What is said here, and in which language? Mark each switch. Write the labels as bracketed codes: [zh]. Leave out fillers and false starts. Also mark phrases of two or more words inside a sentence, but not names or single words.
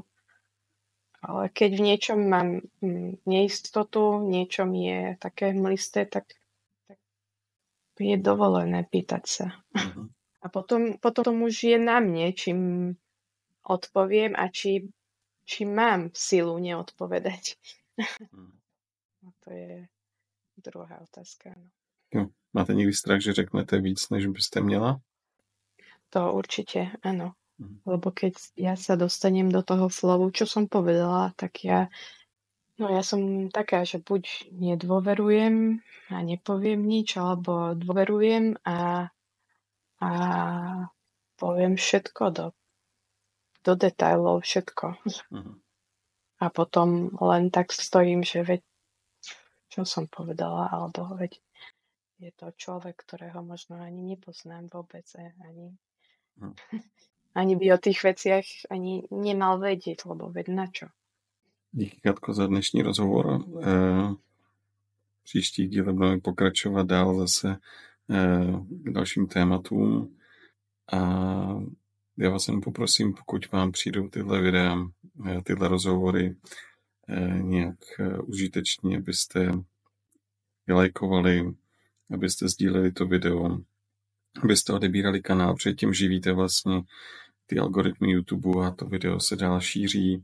[sk] Ale keď v niečom mám neistotu, niečo mi je také hmlisté, tak je dovolené pýtať sa. A potom už je na mne, čím odpoviem a či mám silu neodpovedať. No to je druhá otázka. [cs] Jo. Máte někdy strach, že řeknete víc, než byste měla? [sk] To určite, áno. Lebo keď ja sa dostanem do toho flowu, čo som povedala, tak ja som taká, že buď nedôverujem a nepoviem nič, alebo dôverujem a poviem všetko do detailov, všetko. A potom len tak stojím, že veď, čo som povedala, alebo veď je to človek, ktorého možno ani nepoznám vôbec, ani by o tých veciach ani nemal vedieť, lebo veď na čo. [cs] Díky, Katko, za dnešní rozhovor. Příští díle budeme pokračovat dál zase k dalším tématům a Já vás jen poprosím, pokud vám přijdou tyhle videa, tyhle rozhovory nějak užiteční, abyste je lajkovali, abyste sdíleli to video, abyste odebírali kanál, protože tím živíte vlastně ty algoritmy YouTube a to video se dál šíří.